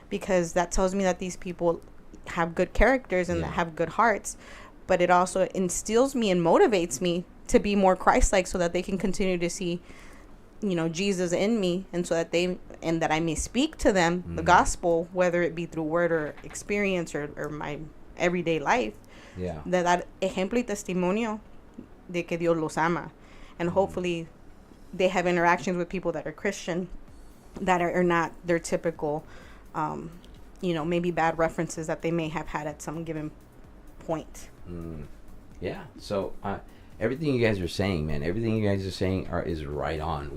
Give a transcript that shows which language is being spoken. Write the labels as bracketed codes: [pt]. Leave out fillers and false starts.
[en] Because that tells me that these people have good characters and that have good hearts. But it also instills me and motivates me to be more Christ-like, so that they can continue to see, you know, Jesus in me, and so that that I may speak to them the gospel, whether it be through word or experience or my everyday life. Yeah. [es] De dar ejemplo y testimonio de que Dios los ama. [en] And hopefully they have interactions with people that are Christian, that are not their typical, you know, maybe bad references that they may have had at some given point. Yeah. So everything you guys are saying, man, everything you guys are saying is right on.